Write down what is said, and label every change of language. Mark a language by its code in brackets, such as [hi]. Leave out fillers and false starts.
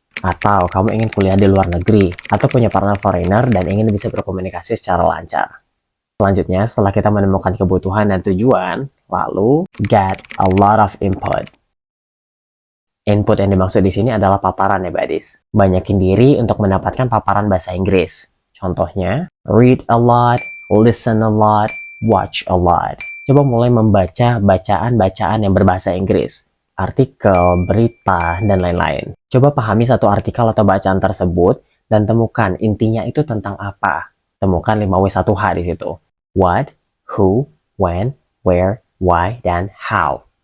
[id] Atau kamu ingin kuliah di luar negeri, atau punya partner foreigner dan ingin bisa berkomunikasi secara lancar. Selanjutnya, setelah kita menemukan kebutuhan dan tujuan, lalu [en] get a lot of input. [id] Input yang dimaksud di sini adalah paparan ya, buddies. Banyakin diri untuk mendapatkan paparan bahasa Inggris. [en] Contohnya, read a lot, listen a lot, watch a lot. [id] Coba mulai membaca bacaan-bacaan yang berbahasa Inggris. Artikel, berita, dan lain-lain. Coba pahami satu artikel atau bacaan tersebut dan temukan intinya itu tentang apa. Temukan 5W1H di situ. [en] What, who, when, where, why, dan how.